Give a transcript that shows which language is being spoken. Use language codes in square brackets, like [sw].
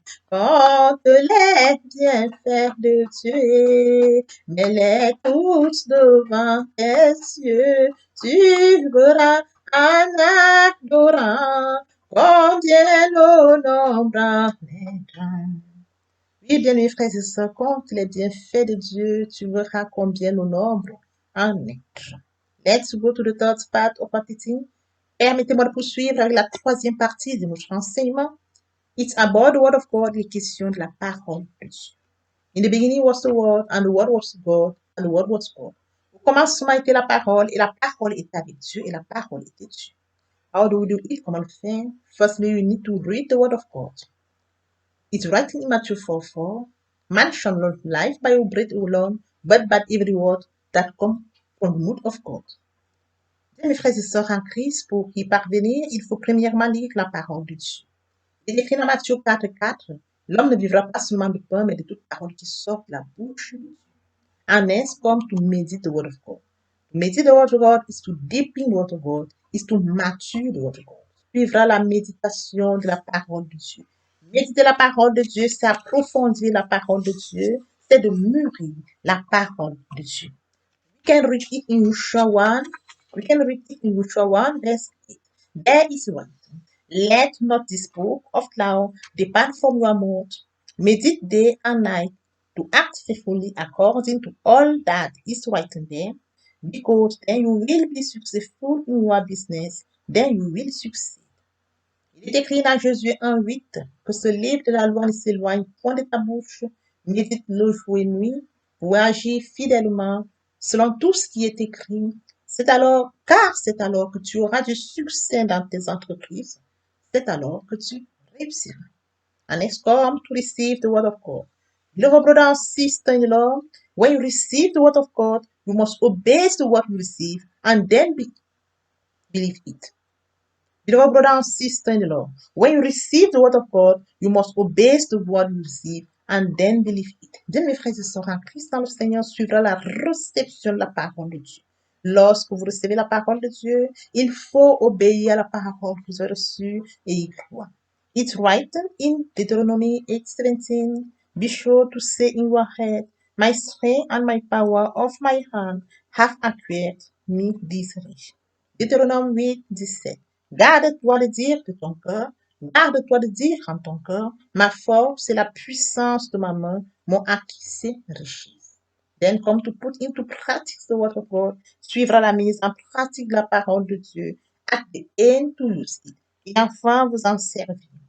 [fr] compte les bienfaits de Dieu, mets-les tous devant tes yeux, tu verras en adorant, combien le nombre est grand. Oui, bien mes frères et sœurs, compte les bienfaits de Dieu, tu verras combien le nombre en est grand. [en] Let's go to the third part of our teaching. [fr] Permettez-moi de poursuivre avec la troisième partie de notre enseignement. [en] It's about the word of God, [fr] les questions de la parole de Dieu. [en] In the beginning was the word, and the word was God, and the word was God. [fr] Au commencement était la parole, et la parole était avec Dieu, et la parole était Dieu. [en] How do we do it? [fr] Comment le faire? [en] Firstly, you need to read the word of God. It's written in Matthew 4:4. Man shall not live by bread alone, but by every word that comes from the mouth of God. [fr] Bien, mes frères et sœurs en Christ, pour y parvenir, il faut premièrement lire la parole de Dieu. Il est écrit dans Matthieu 4:4, l'homme ne vivra pas seulement de pain, mais de toute parole qui sort de la bouche de Dieu. [en] And next comes to meditate the word of God. To meditate the word of God is to deepen the word of God, is to mature the word of God. [fr] Suivra la méditation de la parole de Dieu. Méditer la parole de Dieu, c'est approfondir la parole de Dieu, c'est de mûrir la parole de Dieu. [en] We can read it in Joshua 1. We can read it in Joshua 1, verse 8. There is one. Let not this book of law depart from your mouth. Meditate day and night to act faithfully according to all that is written there, because then you will be successful in your business, then you will succeed. [fr] Il est écrit dans Josué 1:8 que ce livre de la loi ne s'éloigne point de ta bouche, médite-le jour et nuit pour agir fidèlement selon tout ce qui est écrit. Car c'est alors que tu auras du succès dans tes entreprises, c'est alors que tu réussiras. [en] And next come to receive the word of God. Beloved brother and sister-in-law, when you receive the word of God, you must obey the word you receive and then believe it. Beloved brother and sister-in-law, when you receive the word of God, you must obey the word you receive and then believe it. [fr] Bien, mes frères et sœurs en Christ, dans le Seigneur suivra la réception de la parole de Dieu. Lorsque vous recevez la parole de Dieu, il faut obéir à la parole que vous avez reçue et y croire. [en] It's written in Deuteronomy 8:17. Be sure to say in your head, my strength and my power of my hand have acquired me this rich. [fr] Deutéronome 8:17. Garde-toi de dire de ton cœur, garde-toi de dire en ton cœur, ma force et la puissance de ma main m'ont acquis ces richesses. [en] Then come to put into practice the word of God, [fr] suivra la mise en pratique de la parole de Dieu, [en] at the end to use it, [fr] et enfin vous en servir.